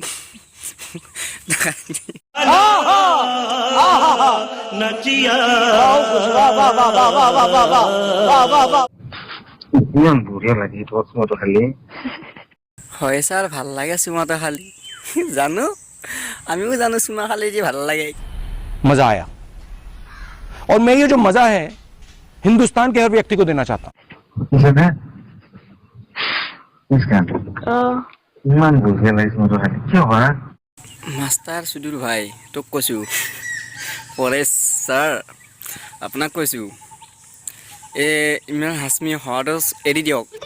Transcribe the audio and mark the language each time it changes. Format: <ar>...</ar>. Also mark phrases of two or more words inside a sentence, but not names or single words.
<as>হয় ছাৰ ভাল লাগে চুমাটো খালি জানো আমিও জানো চুমা খালি যে ভাল লাগে</as> <hi>मजा आया और मैं ये जो मजा है हिंदुस्तान के हर व्यक्ति को देना चाहता हूँ</hi> <as>মাষ্টাৰ সুদূৰ ভাই তোক কৈছোঁ পৰেশ ছাৰ আপোনাক কৈছোঁ ইমৰান হাছমি হোৱাটো এৰি দিয়ক</as>